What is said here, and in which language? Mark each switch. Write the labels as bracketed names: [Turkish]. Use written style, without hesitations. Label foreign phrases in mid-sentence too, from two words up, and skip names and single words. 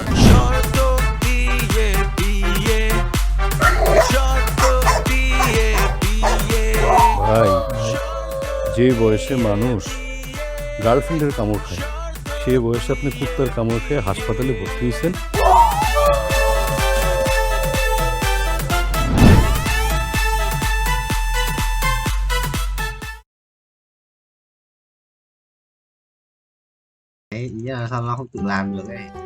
[Bangla] শর্ত বিয়ে ভাই, যে বয়সে মানুষ গার্লফ্রেন্ডের কামড় খায়, সে বয়সে আপনি কুত্তার কামড় খেয়ে হাসপাতালে ভর্তি হয়েছেন। [Vietnamese] Ý là sao nó không tự làm được ấy.